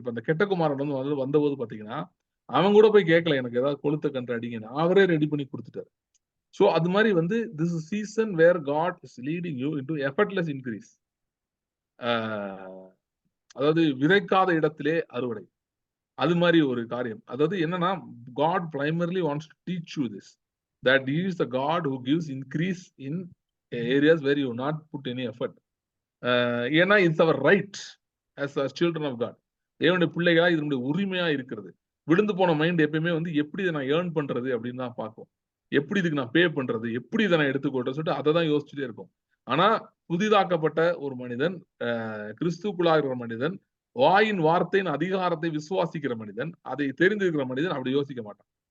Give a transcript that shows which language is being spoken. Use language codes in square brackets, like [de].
[ta] இப்ப அந்த கெட்ட குமாரன் வந்து வந்தபோது பாத்தீங்கன்னா, அவன் கூட போய் கேட்கல எனக்கு ஏதாவது கொளுத்த கன்று அடிங்கன்னு, அவரே ரெடி பண்ணி கொடுத்துட்டாரு. சோ அது மாதிரி வந்து [en] This is season where God is leading you into effortless increase. [ta] அதாவது விதைக்காத இடத்திலே அறுவடை, அது மாதிரி ஒரு காரியம். அதாவது என்னன்னா, [en] God primarily wants to teach you this, that he is the God who gives increase in areas where you not put any effort. ஏன்னா it's our right as children of God. [ta] தேவனுடைய பிள்ளைகளா இதனுடைய உரிமையா இருக்கிறது. விழுந்து போன மைண்ட் எப்பயுமே வந்து எப்படி இதை நான் ஏர்ன் பண்றது அப்படின்னு தான் பார்க்கும். எப்படி இதுக்கு நான் பே பண்றது, எப்படி இதை நான் எடுத்துக்கொள்றது சொல்லிட்டு அதை தான் யோசிச்சுட்டே இருக்கும். ஆனா புதிதாக்கப்பட்ட ஒரு மனிதன், கிறிஸ்துக்குள்ளாக இருக்கிற மனிதன், வாயின் வார்த்தையின் அதிகாரத்தை விசுவாசிக்கிற மனிதன், அதை தெரிந்திருக்கிற மனிதன் அப்படி யோசிக்க மாட்டான்.